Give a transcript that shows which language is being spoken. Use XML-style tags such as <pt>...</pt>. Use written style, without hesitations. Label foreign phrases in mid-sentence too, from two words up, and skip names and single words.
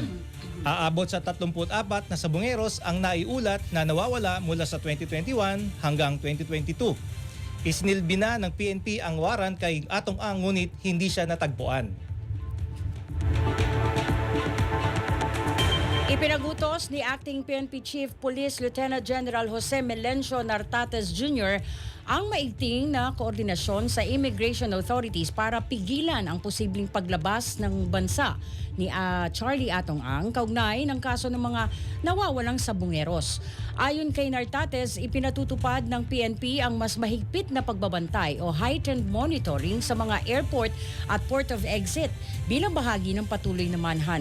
<tl>Aabot sa 34 na sabungeros ang naiulat na nawawala mula sa 2021 hanggang 2022. Isinilbi na ng PNP ang warrant kay Atong Ang ngunit hindi siya natagpuan. Ipinagutos ni Acting PNP Chief Police Lieutenant General Jose Melencio Nartates Jr. ang maigting na koordinasyon sa immigration authorities para pigilan ang posibleng paglabas ng bansa ni Charlie Atong Ang kaugnay ng kaso ng mga nawawalang sabungeros. Ayon kay Nartates, ipinatutupad ng PNP ang mas mahigpit na pagbabantay o</tl> <en>heightened monitoring</en> <tl>sa mga airport at</tl> <en>port of exit</en> <tl>bilang bahagi ng patuloy na manhunt.</tl>